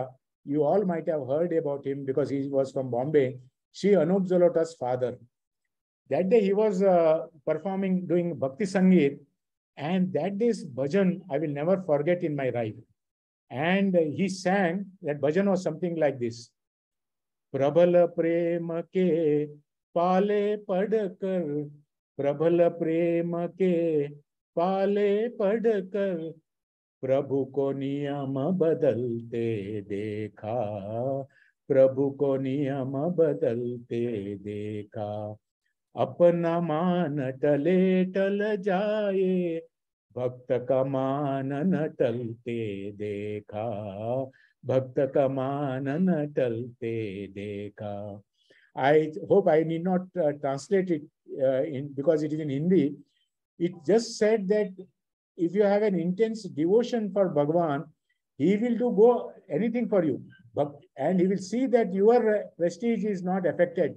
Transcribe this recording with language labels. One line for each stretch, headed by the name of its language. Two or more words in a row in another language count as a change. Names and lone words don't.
English: You all might have heard about him because he was from Bombay. Sri Anup Jalota's father. That day he was performing, doing
Hindi: भक्ति संगीत.
English: And that day's bhajan, I will never forget in my life. And he sang, that bhajan was something like this.
Hindi: प्रबल प्रेम के पाले पड़कर, प्रबल प्रेम के पाले पड़कर, प्रभु को नियम बदलते देखा, प्रभु को नियम बदलते देखा, अपना मान टले टल जाए, भक्त का मान न टलते देखा, भक्त का मान न टलते देखा.
English: I hope I need not translate it because it is in Hindi. It just said that if you have an intense devotion for Bhagavan, he will do anything for you. And he will see that your prestige is not affected.